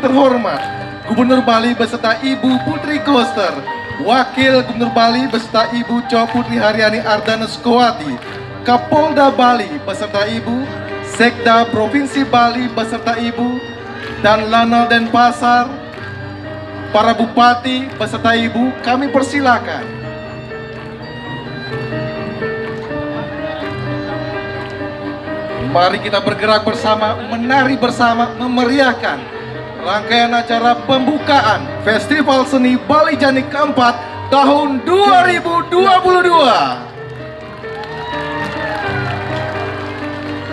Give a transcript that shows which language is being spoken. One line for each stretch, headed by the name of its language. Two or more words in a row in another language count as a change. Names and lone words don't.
Indonesian: terhormat Gubernur Bali beserta Ibu Putri Koster, Wakil Gubernur Bali beserta Ibu Co Putri Haryani Ardana Sukowati, Kapolda Bali beserta Ibu, Sekda Provinsi Bali beserta Ibu, dan Lanal Denpasar, para Bupati beserta Ibu, kami persilakan. Mari kita bergerak bersama, menari bersama, memeriahkan rangkaian acara pembukaan Festival Seni Bali Jani keempat tahun 2022.